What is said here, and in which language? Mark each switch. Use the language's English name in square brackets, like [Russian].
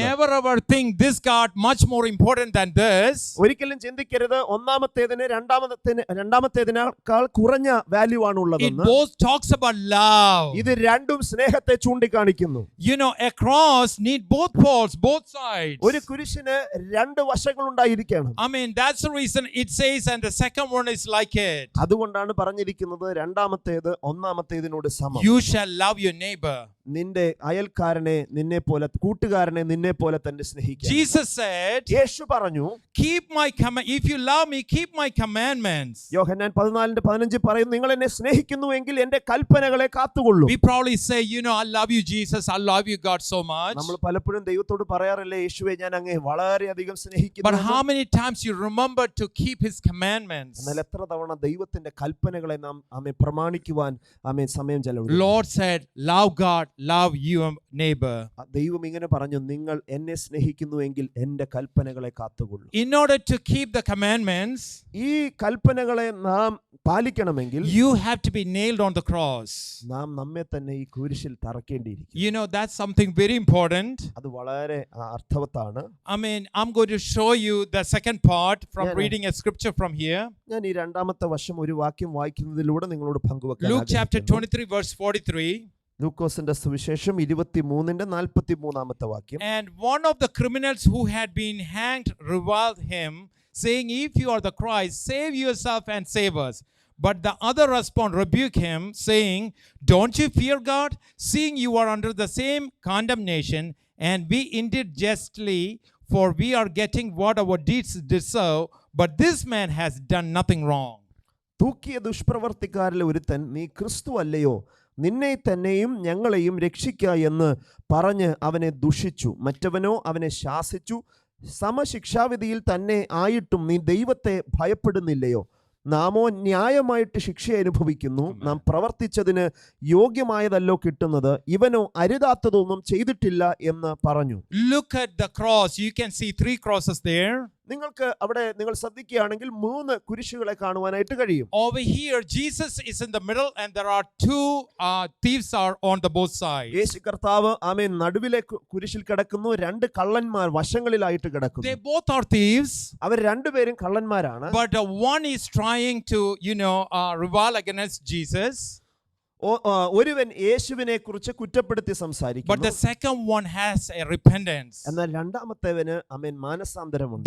[English] Never ever think this God much more important than this. [Malayalam] ഒരിക്കലും ചിന്തിക്കരുത് ഒന്നാമത്തേതിന് രണ്ടാമത്തേതിനേക്കാൾ കുറഞ്ഞ value [English] It [Malayalam] ആണുള്ളതെന്ന്. [English] both talks about love. [Malayalam] ഇത് രണ്ടും സ്നേഹത്തെ ചൂണ്ടിക്കാണിക്കുന്നു. [English] You know, a cross need both poles, both sides. [Malayalam] ഒരു കുരിശിന് 2 വശങ്ങൾ ഉണ്ടായിരിക്കണം. [English] I mean, that's the reason it says, and the second one is like it. [Malayalam] അതുകൊണ്ടാണ് പറഞ്ഞിരിക്കുന്നത് രണ്ടാമത്തേത് ഒന്നാമത്തേതിനോട് സമം. [English] You shall love your neighbor. [Malayalam] നിന്റെ അയൽക്കാരനെ നിന്നെ പോലെ കൂട്ടുകാരനെ നിന്നെ പോലെ തന്നെ സ്നേഹിക്കുക. [English] Jesus said, [Malayalam] യേശു പറഞ്ഞു, [English] keep my if you love me, keep my commandments. [Malayalam] യോഹന്നാൻ 14:15 പറയുന്നു, നിങ്ങൾ എന്നെ സ്നേഹിക്കുന്നുവെങ്കിൽ എന്റെ കൽപ്പനകളെ കാത്തുകൊള്ളൂ. [English] We probably say, you know, I love you Jesus, I love you God so much. [Malayalam] നമ്മൾ പലപ്പോഴും ദൈവത്തോട് പറയാറില്ലേ, യേശുവേ ഞാൻ അങ്ങയെ വളരെയധികം [English] But [Malayalam] സ്നേഹിക്കുന്നു. [English] how many times you remember to keep his commandments? [Malayalam] എന്നാൽ എത്ര തവണ ദൈവത്തിന്റെ കൽപ്പനകളെ നാം പ്രമാണിക്കുവാൻ സമയം ചെലവഴിക്കും. [English] Lord said, love God, love your neighbor. [Malayalam] ദൈവം ഇങ്ങനെ പറഞ്ഞു, നിങ്ങൾ എന്നെ സ്നേഹിക്കുന്നുവെങ്കിൽ എന്റെ കൽപ്പനകളെ കാത്തുകൊള്ളൂ. [English] In order to keep the commandments, [Malayalam] ഈ കൽപ്പനകളെ നാം പാലിക്കണമെങ്കിൽ [English] you have to be nailed on the cross. [Malayalam] നാം നമ്മെ തന്നെ ഈ കുരിശിൽ തറക്കേണ്ടിയിരിക്കും. [English] You know, that's something very important. [Malayalam] അത് വളരെ അർത്ഥവത്താണ്. [English] I mean, I'm going to show you the second part from reading a scripture from here. [Malayalam] ഞാൻ ഈ രണ്ടാമത്തെ വശം ഒരു വാക്യം വായിക്കുന്നതിലൂടെ നിങ്ങളോട് പങ്കുവെക്കാൻ [English] Luke chapter 23 verse 43. [Malayalam] ലൂക്കോസിന്റെ സുവിശേഷം 23-43 വാക്യം. [English] And one of the criminals who had been hanged reviled him, saying, if you are the Christ, save yourself and save us. But the other rebuked him, saying, don't you fear God, seeing you are under the same condemnation, and we indeed justly, for we are getting what our deeds deserve, but this man has done nothing wrong. [Malayalam] തൂക്കിയ ദുഷ്പ്രവർത്തിക്കാരിലെ ഒരുത്തൻ, നീ ക്രിസ്തു അല്ലയോ, നിന്നെ തന്നെയും ഞങ്ങളെയും രക്ഷിക്ക എന്ന് പറഞ്ഞ് അവനെ ദുഷിച്ചു. മറ്റവനോ അവനെ ശാസിച്ചു, സമശിക്ഷാവിധിയിൽ തന്നെ ആയിട്ടും നീ ദൈവത്തെ ഭയപ്പെടുന്നില്ലയോ? നാമോ ന്യായമായിട്ട് ശിക്ഷ അനുഭവിക്കുന്നു. നാം പ്രവർത്തിച്ചതിന് യോഗ്യമായതല്ലോ കിട്ടുന്നത്, ഇവനോ അരുതാത്തതൊന്നും ചെയ്തിട്ടില്ല എന്ന് പറഞ്ഞു. [English] Look at the cross. You can see 3 crosses there. [Malayalam] നിങ്ങൾക്ക് അവിടെ നിങ്ങൾ ശ്രദ്ധിക്കുകയാണെങ്കിൽ 3 കുരിശുകളെ കാണുവാനായിട്ട് കഴിയും. [English] Over here, Jesus is in the middle, and there are 2 thieves are on the both sides. [Malayalam] യേശു കർത്താവ് ആമേൻ നടുവിലെ കുരിശിൽ കിടക്കുന്നു. 2 കള്ളന്മാർ വശങ്ങളിലായിട്ട് [English] They [Malayalam] കിടക്കുന്നു. [English] both are thieves, [Malayalam] അവർ രണ്ടുപേരും കള്ളന്മാരാണ്. [English] but one is trying to, rebel against Jesus. [Malayalam] ഒരുവൻ യേശുവിനെ കുറിച്ച് കുറ്റപ്പെടുത്തി [English] But the [Malayalam] സംസാരിക്കുന്നു. [English] second one has a repentance. [Malayalam] എന്നാൽ രണ്ടാമത്തേവന് ആമേൻ മാനസാന്തരമുണ്ട്.